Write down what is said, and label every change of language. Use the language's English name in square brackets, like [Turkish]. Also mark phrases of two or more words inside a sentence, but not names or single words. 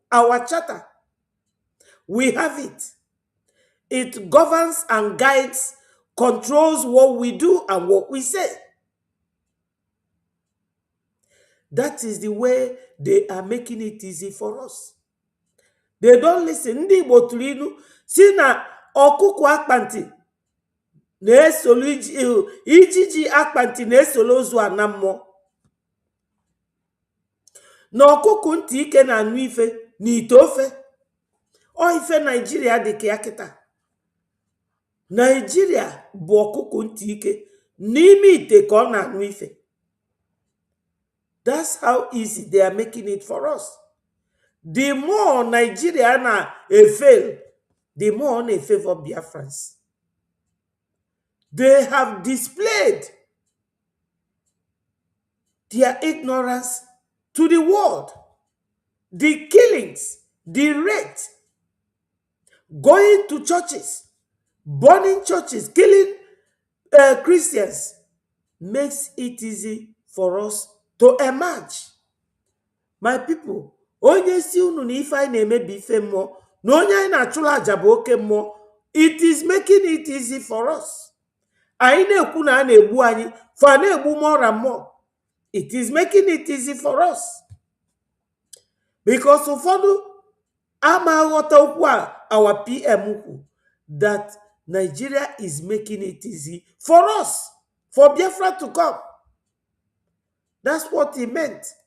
[English] Our charter, we have it. It governs and guides, controls what we do and what we say. That is the way they are making it easy for us. They don't listen. [Igbo] Ndị Igbo tụrụ ilu si na ọkụkụ akpanti na-esolu ijiji akpanti na-esolu ozu ana mmụọ. Na ọkụkụ ntị ike na-anụ ife na ite ofe. O ife Nigeria dị ka ya kịta. Nigeria bụ ọkụkụ ntị ike n'ime ite ka ọ na-anụ ife. [English] That's how easy they are making it for us. The more Nigeria fail, the more they favor Biafrans. They have displayed their ignorance to the world. The killings, the rape, going to churches, burning churches, killing Christians, makes it easy for us to emerge. My people, [Igbo] onye si unu na ife anyị na-emebi ife mmụọ na onye anyị na-achụla aja bụ oke mmụọ, [English] it is making it easy for us. [Igbo] Anyị na-ekwu na a na-egbu anyị fa na-egbu [English] more and more. It is making it easy for us. Because ụfọdụ Our PM that Nigeria is making it easy for us, for Biafra to come. That's what he meant.